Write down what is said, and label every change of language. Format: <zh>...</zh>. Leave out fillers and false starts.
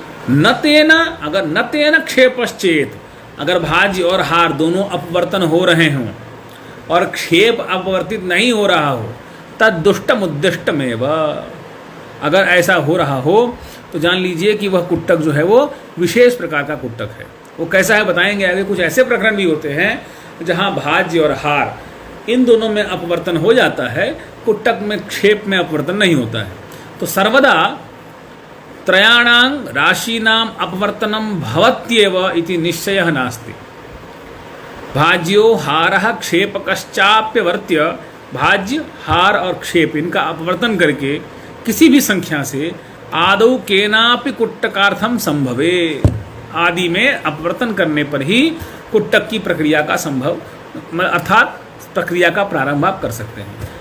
<hi>न तेन, अगर न तेन क्षेपश्चेत, अगर भाज्य और हार दोनों अपवर्तन हो रहे हों और क्षेप अपवर्तित नहीं हो रहा हो,</hi> <sa>तद दुष्टम उद्दिष्टमेव,</sa> <hi>अगर ऐसा हो रहा हो तो जान लीजिए कि वह कुट्टक जो है वो विशेष प्रकार का कुट्टक है। वो कैसा है बताएंगे आगे। कुछ ऐसे प्रकरण भी होते हैं जहाँ भाज्य और हार इन दोनों में अपवर्तन हो जाता है, कुट्टक में क्षेप में अपवर्तन नहीं होता है।</hi> <sa>तो सर्वदा त्रयाणां राशीनाम अपवर्तनम भवत्येव इति निश्चयः नास्ति। भाज्यो हारः क्षेपकश्चाप्यवर्त्य,</sa> <hi>भाज्य, हार और क्षेप इनका अपवर्तन करके किसी भी संख्या से</hi> <sa>आदौ केनापि कुट्टकार्थम संभवे,</sa> <hi>आदि में अपवर्तन करने पर ही कुट्टक की प्रक्रिया का संभव अर्थात प्रक्रिया का प्रारंभ आप कर सकते हैं।</hi>